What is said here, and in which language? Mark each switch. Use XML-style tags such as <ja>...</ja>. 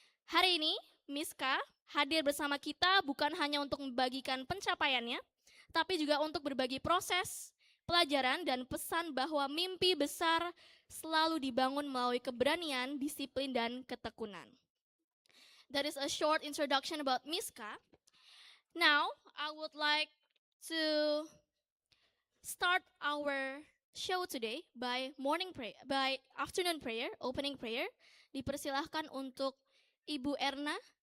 <id>Hari ini, Miska hadir bersama kita bukan hanya untuk membagikan pencapaiannya, tapi juga untuk berbagi proses, pelajaran, dan pesan bahwa mimpi besar selalu dibangun melalui keberanian, disiplin, dan ketekunan.</id> <en>That is a short introduction about Miska. Now, I would like to start our show today by afternoon prayer, opening prayer.</en> <id>Dipersilahkan untuk Ibu Erna.</id>